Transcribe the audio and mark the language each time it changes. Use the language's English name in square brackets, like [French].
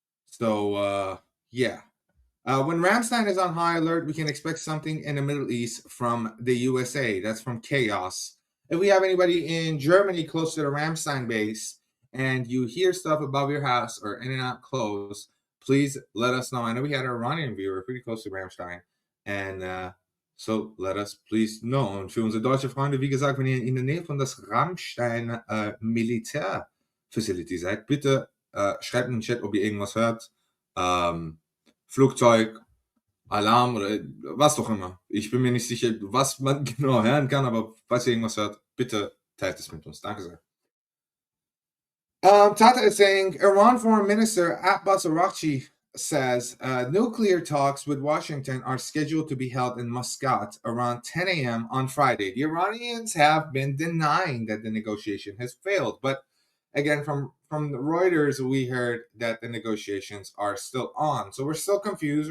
[English] So, yeah. When Ramstein is on high alert, we can expect something in the Middle East from the USA. That's from Chaos. If we have anybody in Germany close to the Ramstein base and you hear stuff above your house or in and out close, please let us know. I know we had an Iranian viewer pretty close to Ramstein. And so let us please know. [German] Und für unsere deutsche Freunde, wie gesagt, wenn ihr in der Nähe von das Ramstein Militär-Facility seid, bitte schreibt in den Chat, ob ihr irgendwas hört. Flugzeug, Alarm oder was auch immer. Ich bin mir nicht sicher, was man genau hören kann, aber falls ihr irgendwas hört, bitte teilt es mit uns. Danke sehr. [English] Tata is saying, Iran Foreign Minister Abbas Araghchi says nuclear talks with Washington are scheduled to be held in Muscat around 10 a.m. on Friday. The Iranians have been denying that the negotiation has failed, but again, from the Reuters, we heard that the negotiations are still on. So we're still confused.